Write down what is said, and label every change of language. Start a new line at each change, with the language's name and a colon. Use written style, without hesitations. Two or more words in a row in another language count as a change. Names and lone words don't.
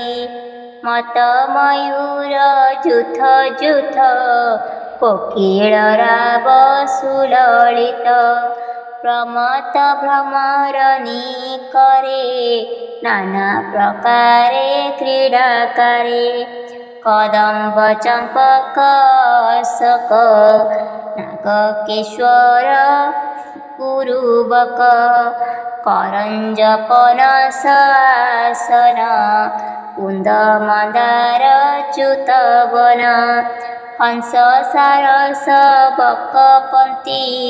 Odia: ମତ ମୟୂର ଯୂଥ ଯୂଥ କୋକିଳ ରାବ ସୁଲଳିତ। ପ୍ରମତ୍ତ ଭ୍ରମରଣୀ କରେ ନାନା ପ୍ରକାରେ କ୍ରୀଡ଼ାକାରେ।
Sanskrit: कदम्ब चम्पक अशोक नागकेश्वर कुरुबक करञ्ज पनस आसन कुन्द मन्दार च्युतवन हंस सारस बकपन्ती